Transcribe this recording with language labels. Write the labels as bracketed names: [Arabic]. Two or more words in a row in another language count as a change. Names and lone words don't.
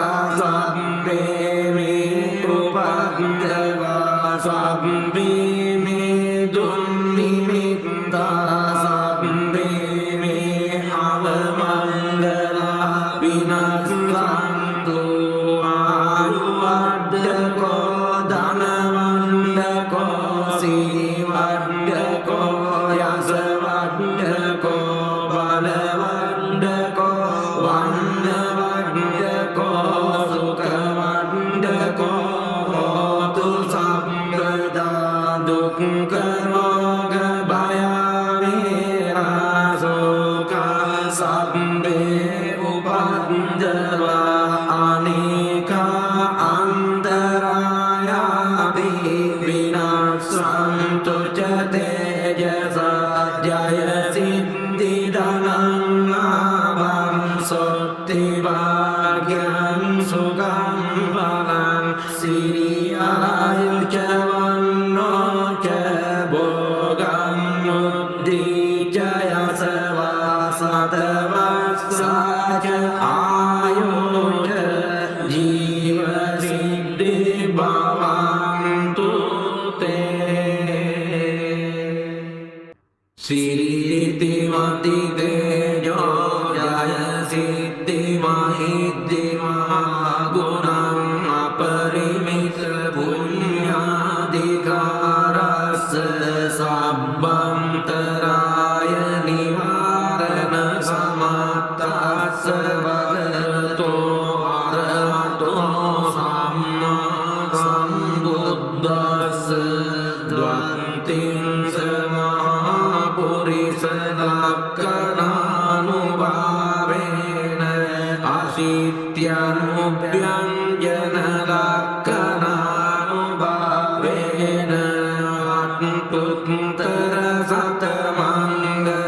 [Pali] සබ්බේ උපද්දවා සබ්බේ දුන්නිමිත්තා සබ්බේ අවමංගලා විනස්සන්තු ආයුවද්දකෝ ධනවන්දකෝ සිරිවද්දකෝ යසවද්දකෝ බලවද්දකෝ වන්නවද්දකෝ සුඛවද්දකෝ හෝතු සම්පදා දුක්ඛ රෝග භය වේරා ශෝක සම්බේ උපද්දවා අනේකා අන්තරායාපි විනාශන්තු ච තේජසා ජය සිද්ධි ධනං ලාභං සොත්ති භාග්‍යං සුඛං බලං සිරියායුච වන්නෝ ච භෝගං මුද්ධි ච යසවා සතවස්සා ච ආයෝ ච ජීව සිද්ධි භවන්තු තේ සිරිති මති තේජෝ ජය සිද්ධි මහිද්දිමා ගුණං අපරිමිත පුඤ්ඤාධිකාරස්ස සබ්බන්තරාය නිවාරණ සමත්තස්ස භගවතෝ අරහතෝ සම්මා සම්බුද්දස්ස ද්වන්තිං සමහා පුරිස ලක්ඛණානුභාවේන අසිත්‍යනුභ්‍යංජන ලක්ඛණානුභාවේන අත්තුත්තර සතමංගල